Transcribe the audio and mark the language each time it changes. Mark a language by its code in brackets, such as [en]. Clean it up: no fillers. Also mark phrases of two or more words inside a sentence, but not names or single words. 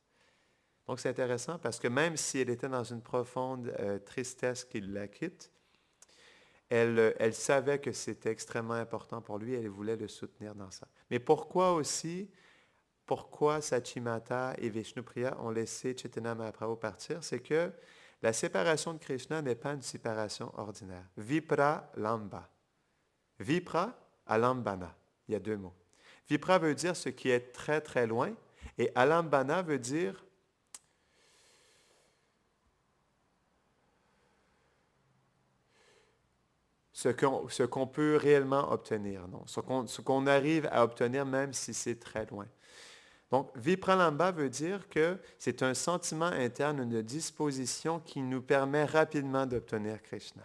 [fr] Donc, c'est intéressant parce que même si elle était dans une profonde tristesse qu'il la quitte, elle savait que c'était extrêmement important pour lui et elle voulait le soutenir dans ça. Mais pourquoi Sachimata et Vishnupriya ont laissé Chaitanya Mahaprabhu partir? C'est que la séparation de Krishna n'est pas une séparation ordinaire. [sa] Vipra lamba. Vipra alambana. [fr] Il y a 2 mots. Vipra veut dire ce qui est très très loin et alambana veut dire ce qu'on peut réellement obtenir, non? Ce qu'on arrive à obtenir même si c'est très loin. Donc, Vipralamba veut dire que c'est un sentiment interne, une disposition qui nous permet rapidement d'obtenir Krishna.